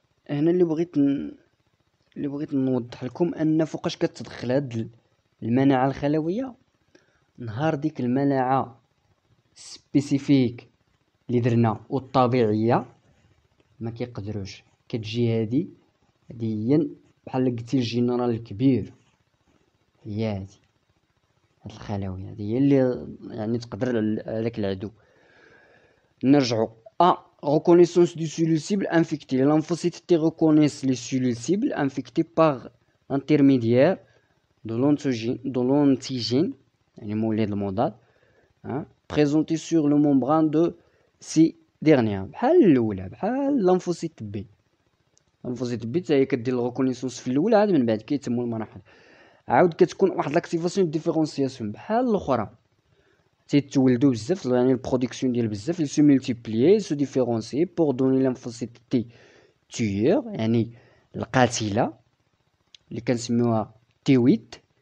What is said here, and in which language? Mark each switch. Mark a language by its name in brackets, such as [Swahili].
[Arabic] هنا اللي بغيت نوضح لكم ان فوقاش كتدخل هاد المناعه الخلويه، نهار ديك المناعه سبيسيفيك اللي درنا والطبيعيه ما كيقدروش، كتجي هادي هي بحال قلتي الجنرال الكبير، هي هاد الخلاوي هادي هي اللي يعني تقدر على داك العدو. نرجعوا [French] reconnaissance du cellule cible infectée. Les lymphocytes T reconnaissent les cellules cibles infectées par l'intermédiaire de l'antigène, [Arabic] يعني مولد المضاد [French] présenté sur le membrane de ces dernières. [Arabic] بحال الاولى، بحال الليمفوسيت بي. الليمفوسيت بي حتى هي كدير الريكونيسونس في الاولى، عاد من بعد كيتموا المراحل، عاود كتكون واحد لاكتيفاسيون ديفيرونسياسيون بحال الاخرى، تيتولدوا بزاف يعني البرودكسيون ديال بزاف، [French] ils se multiplient se différencier pour donner lymphocyte T tueur [Arabic] يعني القاتله اللي كنسميوها T8